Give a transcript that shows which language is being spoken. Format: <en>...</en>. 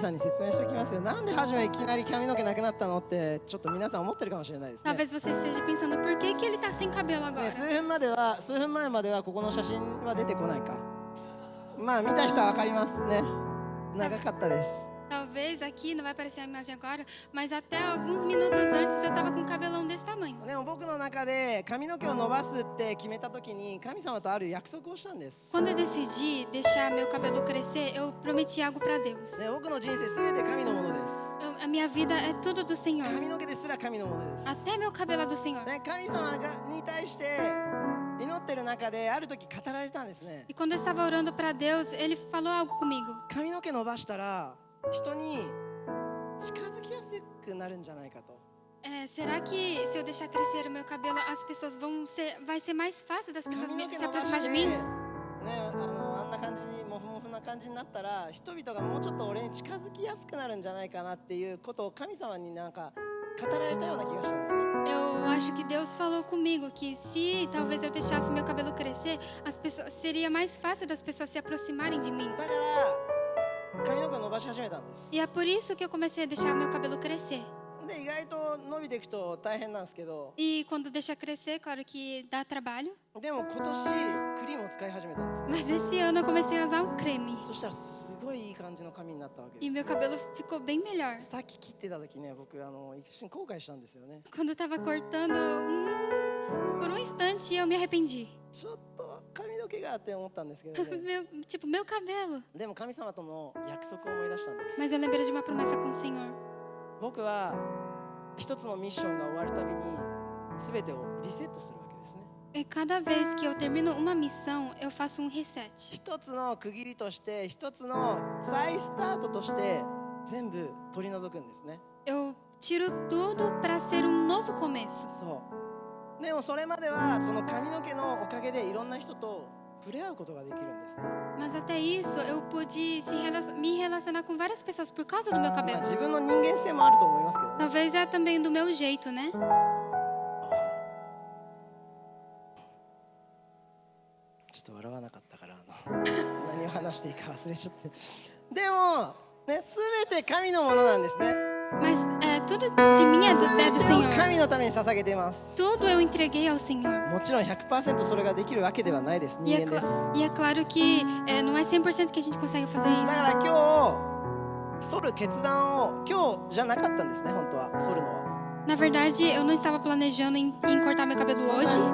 <ja>さんに説明しておきますよ。なんで初めいきなり髪の毛なくなったのってちょっと皆さん思ってるかもしれないですね。</ja> <pt>Talvez você esteja pensando: por que ele está sem cabelo ね、 agora?</pt> <ja>数分前まではここの写真は出てこないか。まあ見た人は分かりますね。長かったです。</ja> <pt>Talvez aqui não vai aparecer a imagem agora, mas até alguns minutos antes eu estava com um cabelão desse tamanho.</pt> <ja>でも僕の中で髪の毛を伸ばすって決めた時に神様とある約束をしたんです。</ja> <pt>Quando eu decidi deixar meu cabelo crescer, eu prometi algo para Deus.</pt> <ja>ね、僕の人生すべて神のものです。</ja> <pt>A minha vida é tudo do Senhor.</pt> <ja>髪の毛ですら神のものです。</ja> <pt>Até meu cabelo é do Senhor.</pt> <ja>ね、神様に対して祈ってる中である時語られたんですね。</ja> <pt>E quando eu estava orando para Deus, Ele falou algo comigo.</pt> <ja>髪の毛伸ばしたら人に近づきやすくなるんじゃないかと。</ja> <pt>Será que se eu deixar crescer o meu cabelo, as pessoas vai ser mais fácil das pessoas</pt> <ja>髪の毛</ja> <pt>se</pt> <ja>伸ば</ja> <pt>aproximar</pt> <ja>し</ja> <pt>de</pt> <ja>て、</ja> <pt>mim?</pt> <ja>ね、あんな感じにモフモフな感じになったら人々がもうちょっと俺に近づきやすくなるんじゃないかなっていうことを神様になんか語られたような気がしたんですね。</ja> <pt>Eu acho que Deus falou comigo que se talvez eu deixasse meu cabelo crescer, seria mais fácil das pessoas se aproximarem de mim.</pt> <ja>だから髪の毛を伸ばし始めたんです。</ja> <pt>E é por isso que eu comecei a deixar meu cabelo crescer.</pt> <ja>で意外と伸びていくと大変なんですけど、</ja> <pt>E quando deixa crescer, claro que dá trabalho.</pt> <ja>でも今年クリームを使い始めたんですね。</ja> <pt>Mas esse ano eu comecei a usar o creme.</pt> <ja>そしたらすごいいい感じの髪になったわけで</ja> <pt>E</pt> <ja>す。</ja> <pt>meu cabelo ficou bem melhor.</pt> <ja>さっき切ってた時ね、僕一瞬後悔したんですよね。</ja> <pt>Quando eu tava cortando, por um instante eu me arrependi.</pt> <ja>ちょっと髪の毛がって思ったんですけどね。</ja> <pt>Meu cabelo.</pt> <ja>でも神様との約束を思い出したんです。</ja> <pt>Mas eu lembrei de uma promessa com o Senhor.</pt> <ja>僕は一つのミッションが終わるたびに全てをリセットするわけですね。</ja> <pt>E cada vez que eu termino uma missão, eu faço um reset.</pt> <ja>一つの区切りとして、一つの再スタートとして全部取り除くんですね。</ja> <pt>eu tiro tudo para ser um novo começo.</pt> <ja>そうでもそれまではその髪の毛のおかげでいろんな人と触れ合うことができるんですね。</ja> <pt>Mas até isso, eu pude me relacionar com várias pessoas por causa do meu まあ cabelo.</pt> <ja>自分の人間性もあると思いますけどね。</ja> <pt>Talvez é também do meu jeito, né?</pt> <ja>ちょっと笑わなかったから何を話していいか忘れちゃってでもね、全て神のものなんですね。</ja> <pt>Mas tudo de mim é do</pt> <ja>全てを</ja> <pt>Senhor.</pt> <ja>神のために捧げています。</ja> <pt>Tudo eu entreguei ao Senhor.</pt> <ja>もちろん 100% それができるわけではないです。人間です。</ja> <pt>E é claro que não é 100% que a gente consegue fazer</pt> <ja>だ</ja> <pt>isso.</pt> <ja>から今日剃る決断を今日じゃなかったんですね。本当は剃るのは</ja> <pt>Na verdade, eu não estava planejando em cortar meu cabelo hoje.</pt>